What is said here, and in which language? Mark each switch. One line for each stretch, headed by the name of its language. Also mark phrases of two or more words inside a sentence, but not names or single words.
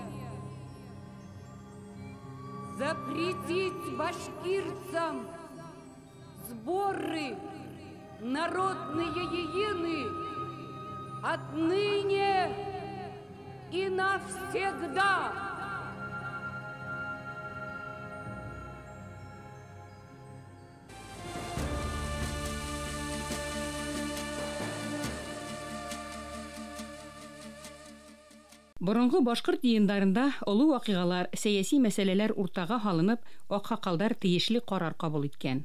Russian: запретить башкирцам сборы народные едины отныне и навсегда.
Bashkir: Борынгы башкорт йыйындарында олы вакыйгалар, сәяси мәсьәләләр уртага һалынып, аксакалдар тиешле карар кабул иткән.